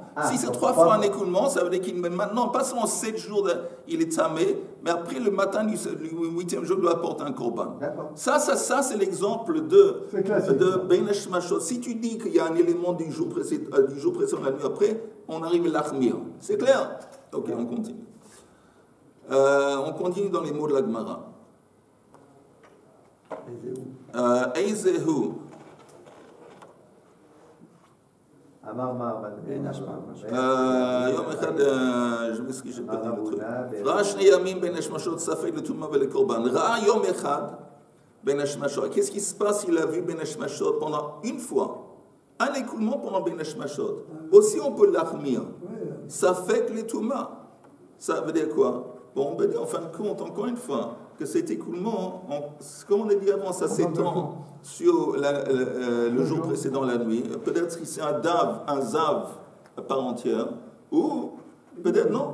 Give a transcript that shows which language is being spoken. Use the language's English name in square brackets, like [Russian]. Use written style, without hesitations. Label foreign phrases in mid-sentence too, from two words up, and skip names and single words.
[French] Si c'est 3 fois un écoulement, ça veut dire qu'il maintenant, pas seulement 7 jours, il est tamé, mais après le matin du 8e jour, il doit apporter un korban. Ça c'est l'exemple de [Hebrew] בין השמשות. [French] Si tu dis qu'il y a un élément du jour précédent, la nuit après, on arrive à l'achmir. C'est clair? Ok, on continue. On continue dans les mots de la Gemara. Eizehu. [Hebrew] יום אחד, [French] je m'excuse, j'ai pas dit le truc. [Hebrew] ראה 2 ימים בין השמשות ספק לטומאה ולקורבן. ראה יום אחד בין השמשות. [French] Qu'est-ce qui se passe? Il a vu [Hebrew] בין השמשות [French] pendant une fois. Un écoulement pendant [Hebrew] בין השמשות. [French] Aussi on peut l'achmir. [Hebrew] ספק לטומאה. [French] Ça veut dire quoi? Bon, on peut dire en fin de compte, encore une fois, que cet écoulement, comme on a dit avant, ça s'étend sur le jour précédent, la nuit. Peut-être que c'est un zav à part entière, ou peut-être non.